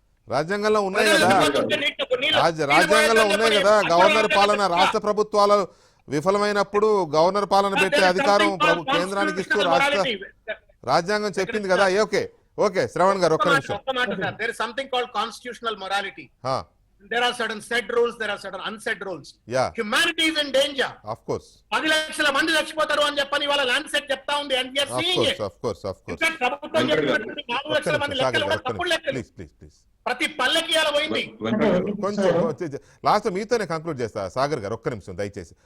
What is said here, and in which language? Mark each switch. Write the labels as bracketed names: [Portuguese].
[Telugu] రాజ్యాంగంలో ఉన్నాయి కదా, రాజ్యాంగంలో ఉన్నాయి కదా. గవర్నర్ పాలన, రాష్ట్ర ప్రభుత్వాలు విఫలమైనప్పుడు గవర్నర్ పాలన పెట్టే అధికారం కేంద్రానికి ఇస్తూ రాజ్యాంగం చెప్పింది కదా. ఓకే శ్రవణ్ గారు ఒక్క నిమిషం. [English] There is something called constitutional morality. There are certain said rules, there are certain unsaid rules. Yeah. Humanity is in danger. Of course. [Telugu] 10 లక్షల మంది చచ్చిపోతారు అని చెప్పని ఇవాళ ల్యాండ్సెట్ చెప్తా ఉంది. [English] And we are seeing it. Of course. [Telugu] ప్రభుత్వం చెప్పినటువంటి 4 లక్షల మంది లెక్కలు కూడా తప్పుడు లెక్కలు. [English] please [Telugu] ప్రతి పల్లెకి అలా పోయింది. కొంచెం లాస్ట్ మీతోనే కంక్లూడ్ చేస్తా. సాగర్ గారు ఒక్క నిమిషం దయచేసి.